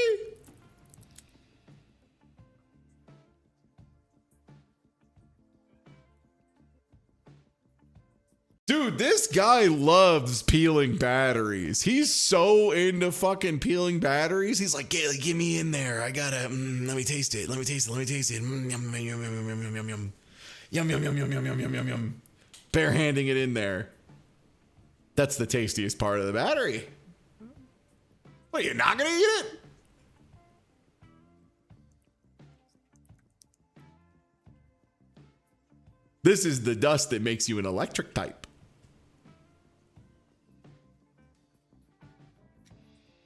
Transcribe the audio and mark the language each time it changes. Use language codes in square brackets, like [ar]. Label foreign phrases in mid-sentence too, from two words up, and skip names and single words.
[en] Dude, this guy loves peeling batteries. He's so into fucking peeling batteries. He's like, get me in there. I gotta, let me taste it. Let me taste it. Yum, yum, yum, yum, yum, yum, yum, yum. Yum, yum, yum, yum, yum, yum, yum, yum, yum. Barehanding it in there. That's the tastiest part of the battery. What, you're not gonna eat it? This is the dust that makes you an electric type.